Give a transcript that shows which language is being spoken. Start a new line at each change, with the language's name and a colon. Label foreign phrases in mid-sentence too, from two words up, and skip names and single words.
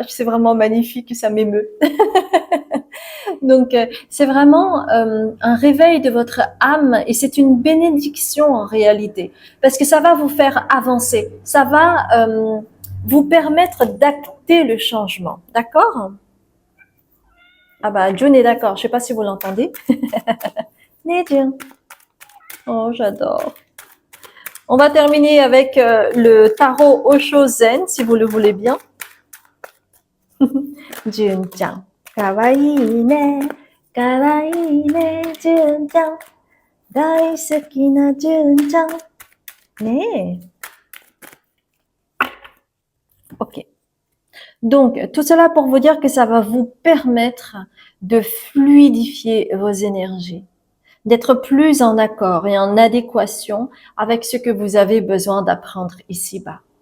French: C'est vraiment magnifique, ça m'émeut. Donc, c'est vraiment un réveil de votre âme et c'est une bénédiction en réalité, parce que ça va vous faire avancer, ça va vous permettre d'acter le changement, d'accord? Ah bah, June est d'accord, je sais pas si vous l'entendez. Mais June. Oh, j'adore. On va terminer avec le tarot Osho Zen, si vous le voulez bien. June-chan.
Japanese: かわいいね、かわいいね, June-chan. 大好きな純ちゃん。ねえ。OK。
French: Donc, tout cela pour vous dire que ça va vous permettre de fluidifier vos énergies, d'être plus en accord et en adéquation avec ce que vous avez besoin d'apprendre ici-bas.